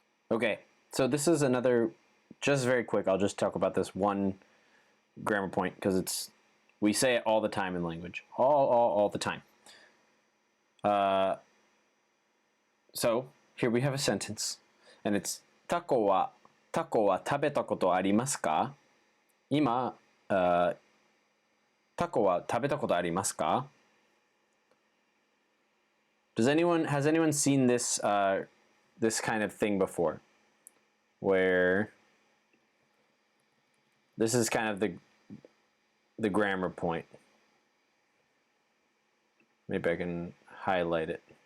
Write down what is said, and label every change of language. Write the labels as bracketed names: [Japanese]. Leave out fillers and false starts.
[English] Okay, so this is another, just very quick, I'll just talk about this one grammar point because we say it all the time in language. All the time. So here we have a sentence, and it's [Japanese] タコは食べたことありますか？今、タコは食べたことありますか？ [English] has anyone seen this this kind of thing before? Where this is kind of the grammar point. Maybe I can highlight it.